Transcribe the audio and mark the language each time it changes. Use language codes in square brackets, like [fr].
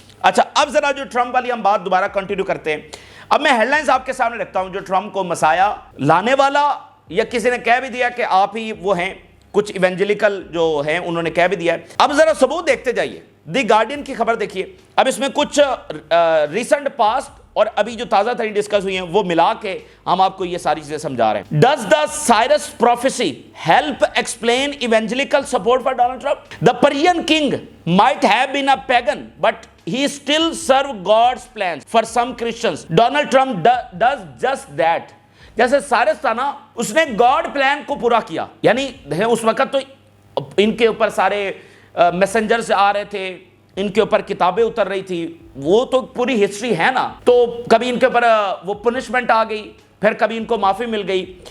[ur] اچھا, اب ذرا جو ٹرمپ والی ہم بات دوبارہ کنٹینیو کرتے ہیں. اب میں ہیڈ لائنز آپ کے سامنے رکھتا ہوں, جو ٹرمپ کو مسایا لانے والا, یا کسی نے کہہ بھی دیا کہ آپ ہی وہ ہیں, کچھ ایونجلیکل جو ہیں انہوں نے کہہ بھی دیا ہے. اب ذرا ثبوت دیکھتے جائیے. دی گارڈین کی خبر دیکھیے, اب اس میں کچھ ریسنٹ پاسٹ اور ابھی جو تازہ ترین ڈسکس ہوئی ہیں وہ ملا کے ہم آپ کو یہ ساری چیزیں سمجھا رہے ہیں. [en] Does the Cyrus prophecy help explain evangelical support for Donald Trump? The Persian king might have been a pagan, but he still served God's plans for some Christians. Donald Trump does just that. [ur] جیسے Cyrus تھا نا, اس نے God plan کو پورا کیا. یعنی اس وقت تو ان کے اوپر سارے میسنجر سے آ رہے تھے, ان کے اوپر کتابیں اتر رہی تھی, وہ تو پوری ہسٹری ہے نا. تو کبھی ان کے اوپر وہ پنشمنٹ آ گئی, پھر کبھی ان کو معافی مل گئی.